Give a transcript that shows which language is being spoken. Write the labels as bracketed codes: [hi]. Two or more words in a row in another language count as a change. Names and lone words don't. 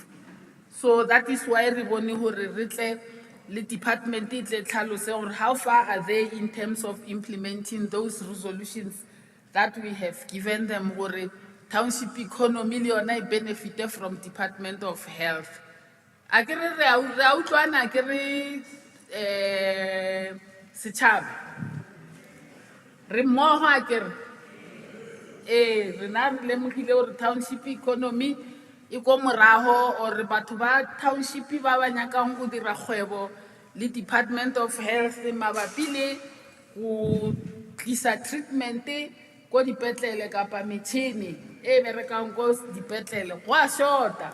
[en] So that is why we want to the department how far are they in terms of implementing those resolutions that we have given them, where township economy leona benefit from Department of Health. [nso] Akere re a utlwana akere setšhaba re mmogo akere rena re lemogile gore [en] township economy [nso] e ko morago, or batho ba township ba ba nyakang go dira kgwebo le Department of Health mabapi le go tlisa treatment ko dipetlele kapa metšhini e berekang ko dipetlele go a shorta.